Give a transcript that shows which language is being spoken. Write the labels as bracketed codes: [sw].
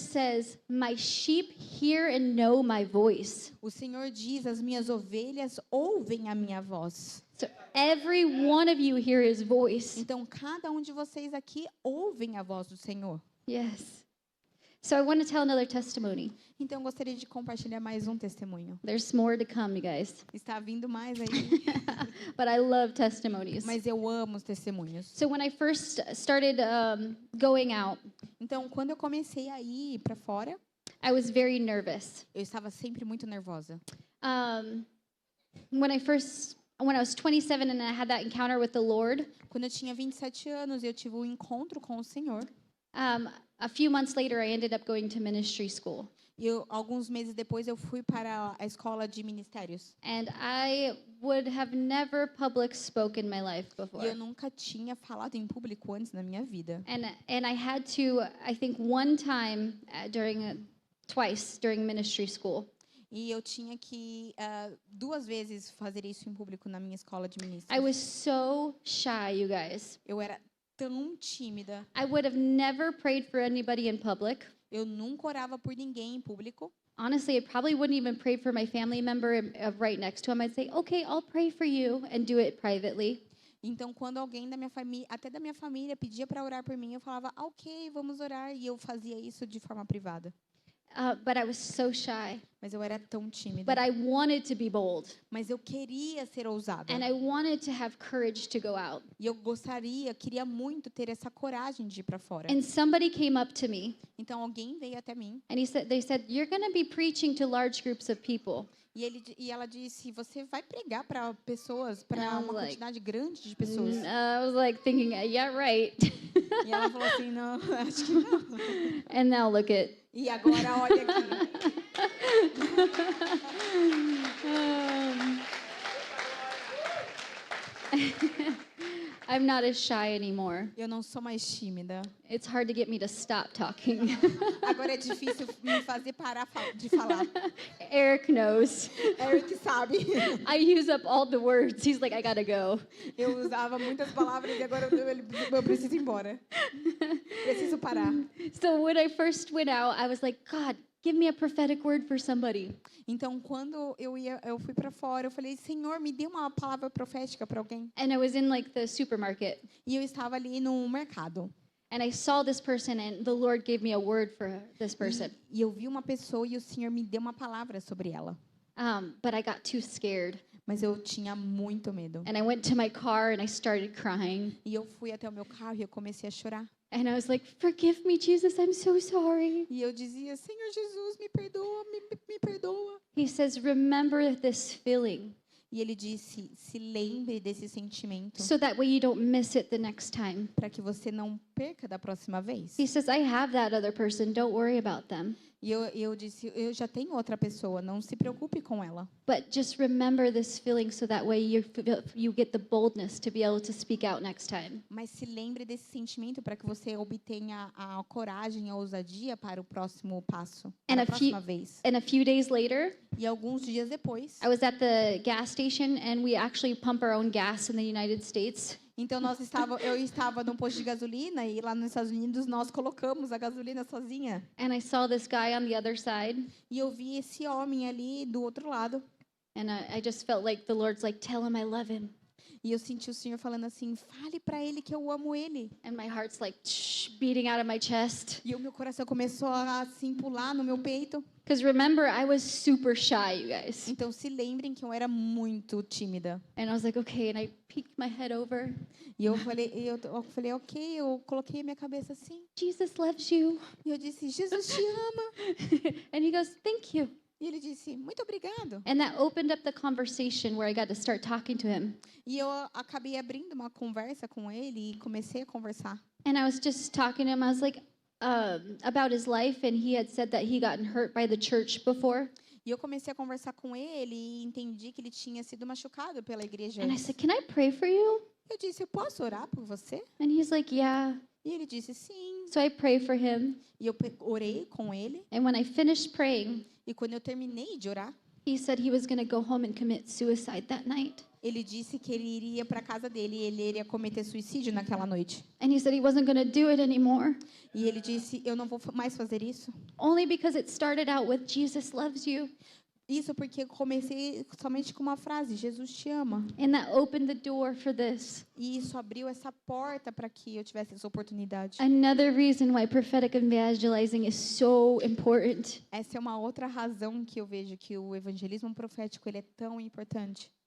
[en] says, my sheep hear and know my voice. [pt] O Senhor diz, as minhas ovelhas ouvem a minha voz. [en] So every one of you hear his voice. [pt] Então, cada um de vocês aqui ouvem a voz do Senhor. [en] Yes. So I want to tell another testimony. [pt] Então, eu gostaria de compartilhar mais um testemunho. [en] There's more to come, you guys. [pt] Está vindo mais aí, [en] But I love testimonies. [pt] mas eu amo os testemunhos. [en] So when I first started going out, [pt] Então, quando eu comecei a ir para fora, [en] I was very nervous. [pt] eu estava sempre muito nervosa. [en] When I was 27 and I had that encounter with the Lord, [pt] Quando eu tinha 27 anos, eu tive um encontro com o Senhor. [en] a few months later, I ended up going to ministry school. [pt] E alguns meses depois, eu fui para a escola de ministérios. [en] And I would have never public spoken in my life before. [pt] E eu nunca tinha falado em público antes na minha vida. [en] And I had to, I think, one time twice during ministry school. [pt] E eu tinha que 2 vezes fazer isso em público na minha escola de [en] I [pt] ministros. [en] was so shy, you guys. [pt] Eu era tão tímida. [en] I would have never prayed for anybody in public. [pt] Eu nunca orava por ninguém em público. [en] Honestly, I probably wouldn't even pray for my family member right next to him. I'd say, okay, I'll pray for you and do it privately. [pt] Então, quando alguém da minha família, até da minha família, pedia para orar por mim, eu falava, ok, vamos orar. E eu fazia isso de forma privada. [en] But I was so shy. [pt] Mas eu era tão tímida. [en] But I wanted to be bold. [pt] Mas eu queria ser ousada. [en] And I wanted to have courage to go out. [pt] E eu queria muito ter essa coragem de ir para fora. [en] And somebody came up to me [pt] Então, alguém veio até mim. [en] and they said, you're going to be preaching to large groups of people. [pt] E ela disse, você vai pregar para pessoas, para [en] And I was [pt] uma [en] like, [pt] quantidade grande de pessoas. [en] I was like thinking, yeah, right. [pt] E ela falou assim, não, acho que não. [en] And now look at. [pt] E agora olha aqui. [en] I'm not as shy anymore. [pt] Eu não sou mais tímida. [en] It's hard to get me to stop talking. [pt] Agora é difícil me fazer parar de falar. [en] Eric knows. [pt] Eric sabe. [en] I use up all the words. He's like, I gotta go. [pt] Eu usava muitas palavras e agora eu preciso ir embora. Preciso parar. [en] So when I first went out, I was like, God, give me a prophetic word for somebody. [pt] Então, quando eu fui para fora, eu falei, Senhor, me dê uma palavra profética para alguém. [en] And I was in like the supermarket. [pt] E eu estava ali no mercado. [en] And I saw this person and the Lord gave me a word for this person. [pt] E eu vi uma pessoa e o Senhor me deu uma palavra sobre ela. [en] But I got too scared. [pt] Mas eu tinha muito medo. [en] And I went to my car and I started crying. [pt] E eu fui até o meu carro e eu comecei a chorar. [en] And I was like, forgive me, Jesus, I'm so sorry. [pt] E eu dizia, Senhor Jesus, me perdoa, me perdoa. [en] He says, remember this feeling [pt] E ele disse, se lembre desse sentimento [en] so that way you don't miss it the next time. [pt] para que você não perca da próxima vez. [en] He says, I have that other person. Don't worry about them. [pt] E eu disse, eu já tenho outra pessoa, não se preocupe com ela. [en] But just remember this feeling so that way you get the boldness to be able to speak out next time. [pt] Mas se lembre desse sentimento para que você obtenha a coragem e a ousadia para o próximo passo, para a próxima vez. [en] And a few days later, [pt] E alguns dias depois, [en] I was at the gas station and we actually pump our own gas in the United States. [pt] então eu estava num posto de gasolina e lá nos Estados Unidos nós colocamos a gasolina sozinha. [en] And I saw this guy on the other side. [pt] E eu vi esse homem ali do outro lado. [en] And I just felt like the Lord's like, tell him I love him. [pt] E eu senti o Senhor falando assim, fale para ele que eu amo ele. [en] And my heart's like beating out of my chest. [pt] E o meu coração começou a assim pular no meu peito. [en] Because remember, I was super shy, you guys. [pt] Então se lembrem que eu era muito tímida. [en] And I was like, okay. And I peeked my head over. [pt] E eu falei, ok, eu coloquei a minha cabeça assim. [en] Jesus loves you. [pt] E eu disse, Jesus te ama. [en] And he goes, thank you. [pt] E ele disse, muito obrigado. [en] And that opened up the conversation where I got to start talking to him. [pt] E eu acabei abrindo uma conversa com ele e comecei a conversar. [en] And I was just talking to him. I was like, about his life, and he had said that he gotten hurt by the church before. [pt] E eu comecei a conversar com ele e entendi que ele tinha sido machucado pela igreja. [en] And I said, "Can I pray for you?" [pt] Eu disse, eu posso orar por você? [en] And he's like, "Yeah." [pt] E ele disse, sim. [en] So I prayed for him. [pt] E eu orei com ele. [en] And when I finished praying, [pt] E quando eu terminei de orar, [en] he said he was going to go home and commit suicide that night. [pt] ele disse que ele iria para casa dele e ele iria cometer suicídio naquela noite. [en] And he said he wasn't going to do it anymore. [pt] E ele disse, eu não vou mais fazer isso. [en] Only because it started out with Jesus loves you. [pt] Isso porque eu comecei somente com uma frase, Jesus te ama. [en] And that opened the door for this. [pt] E isso abriu essa porta para que eu tivesse essa oportunidade. [en] Another reason why prophetic evangelizing is so important. [pt] Essa é uma outra razão que eu vejo que o evangelismo profético ele é tão importante.